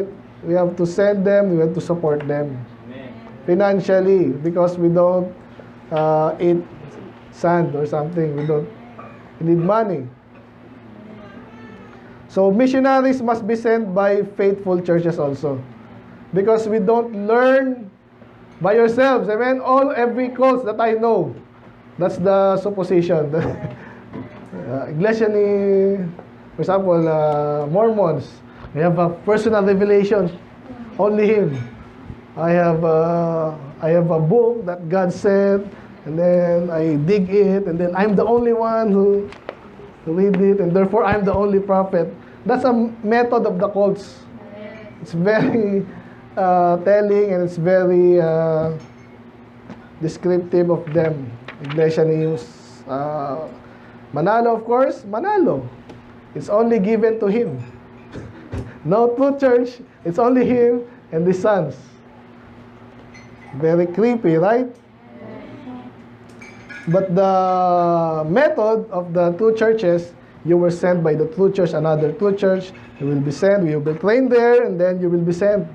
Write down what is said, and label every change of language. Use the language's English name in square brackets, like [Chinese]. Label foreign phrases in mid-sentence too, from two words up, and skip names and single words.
[English] We have to send them, we have to support them financially because we don't eat sand or something. We need money. So missionaries must be sent by faithful churches also. Because we don't learn by yourselves. Amen? Every cult that I know, that's the supposition. Iglesia ni, for example, Mormons, we have a personal revelation. Only him. I have a book that God sent, and then I dig it, and then I'm the only one who read it, and therefore I'm the only prophet. That's a method of the cults. It's very telling and it's very descriptive of them. Iglesia ni Manalo, of course, Manalo. It's only given to him. No true church, it's only him and the sons. Very creepy, right? But the method of the two churches, you were sent by the true church, another true church, you will be sent, you will be trained there, and then you will be sent.